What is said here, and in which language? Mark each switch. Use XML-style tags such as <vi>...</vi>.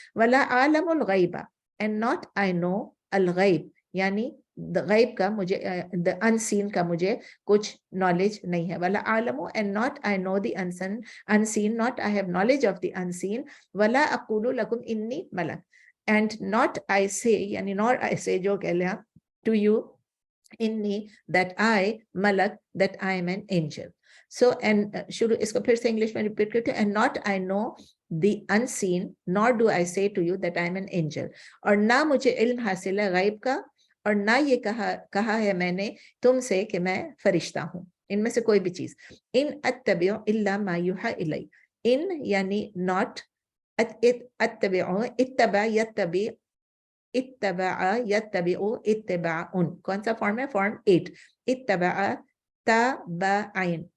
<ar>ولا عالم الغیب,</ar> <en>and not I know</en> <ur>الغیب, یعنی غیب کا مجھے, unseen کا مجھے کچھ knowledge نہیں ہے.</ur> <ar>ولا عالم,</ar> <en>and not I know the unseen, not I have knowledge of the unseen.</en> <ar>ولا اقول لکم انی ملک,</ar> <en>and not I say, یعنی nor I say,</en> <ur>جو کہہ لیں</ur> <en>to you, inni, that I, malak, that I am an angel. So, and</en> <ur>شروع اس کو پھر سے انگلش میں ریپیٹ کرتے ہیں,</ur> <en>and not I know the unseen, nor do I say to you that I am an angel.</en> <ur>اور نہ مجھے علم حاصل ہے غیب کا, اور نہ یہ کہا ہے میں نے تم سے کہ میں فرشتہ ہوں, ان میں سے کوئی بھی چیز.</ur> <ar>ان اتبع الا ما یوحى الی, ان یعنی not, اتبع, اتبع یتبع, اتبع یتبع اتباعن,</ar> <ur>کون سا فارم ہے؟ فارم 8.</ur> <ar>اتبع تابعین,</ar>